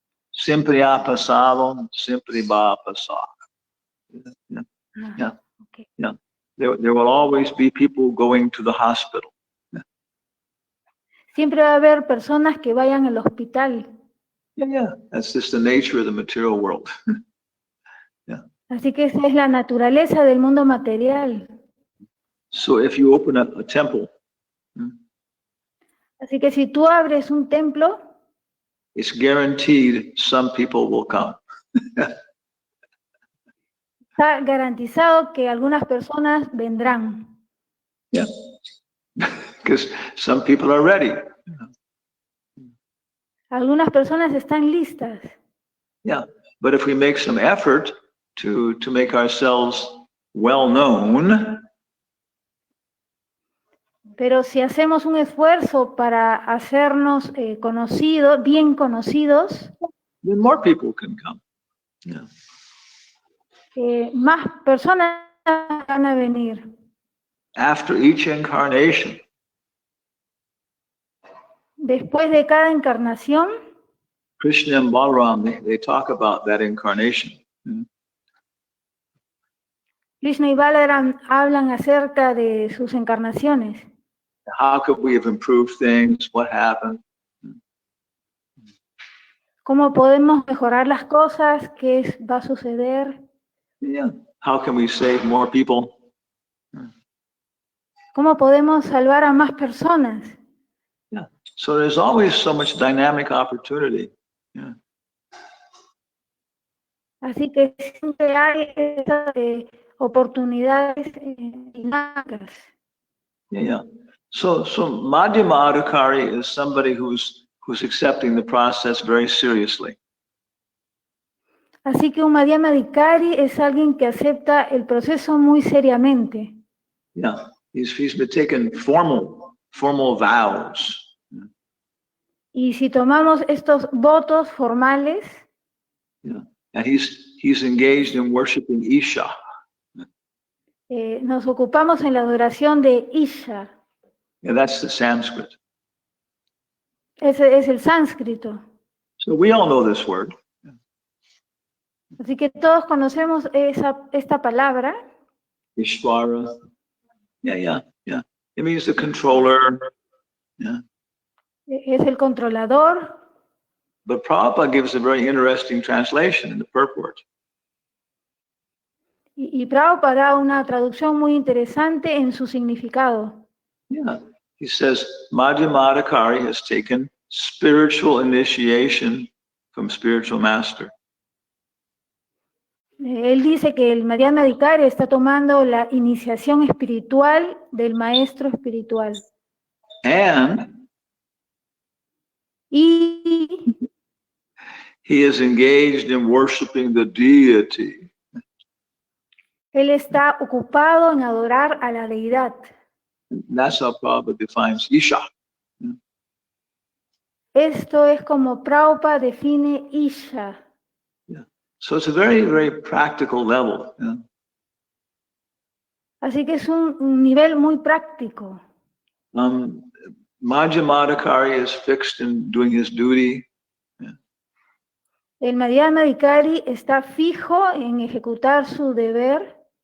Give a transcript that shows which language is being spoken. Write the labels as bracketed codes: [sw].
[es] Siempre ha pasado, siempre va a pasar. [en] Yeah. Yeah. Okay. Yeah. There will always be people going to the hospital. [es] Siempre va a haber personas que vayan al hospital. [en] Yeah. That's just the nature of the material world. [es] Así que esa es la naturaleza del mundo material. [en] So if you open up a temple, [es] Así que si tú abres un templo, [en] it's guaranteed some people will come. [es] está garantizado que algunas personas vendrán. [en] Yeah. Because some people are ready. [es] Algunas personas están listas. [en] Yeah. But if we make some effort to make ourselves well known, [es] Pero si hacemos un esfuerzo para hacernos conocidos, bien conocidos, [en] then more people can come. Yeah. [es] más personas van a venir. [en] After each incarnation, [es] Después de cada encarnación, [en] Krishna and Balaram, they talk about that incarnation. [es] Krishna y Balaram hablan acerca de sus encarnaciones. [en] How could we have improved things? What happened? [es] ¿Cómo podemos mejorar las cosas? ¿Qué va a suceder? [en] Yeah. How can we save more people? [es] ¿Cómo podemos salvar a más personas? [en] Yeah. So there's always so much dynamic opportunity. Yeah. [es] Así que siempre hay esas oportunidades dinámicas. [en] Yeah. So Madhyama Adhikari is somebody who's accepting the process very seriously. [es] Así que un Madhyama Adhikari es alguien que acepta el proceso muy seriamente. [en] Yeah. He's been taking formal vows. [es] Y si tomamos estos votos formales, [en] Yeah. And he's engaged in worshiping Isha. [es] nos ocupamos en la adoración de Isha. [en] Yeah, that's the Sanskrit. [es] Ese es el sánscrito. [en] So we all know this word. [es] Así que todos conocemos esta palabra. [en] Ishvara. Yeah. It means the controller. Yeah. [es] Es el controlador. [en] But Prabhupada gives a very interesting translation in the purport. [es] Y Prabhupada da una traducción muy interesante en su significado. [en] Yeah. He says, Madhyama Adhikari has taken spiritual initiation from spiritual master. [es] Él dice que el Madhyama Adhikari está tomando la iniciación espiritual del maestro espiritual. [en] And [es] Y [en] he is engaged in worshiping the deity. [es] él está ocupado en adorar a la deidad. [en] That's how Prabhupada defines Isha. [es] Esto es como Prabhupada define Isha. [en] Yeah. So it's a very, very practical level. Yeah. [es] Así que es un nivel muy práctico. [en] Madhyama Adhikari is fixed in doing his duty. [es] El Madhyama Adhikari está fijo en ejecutar su deber.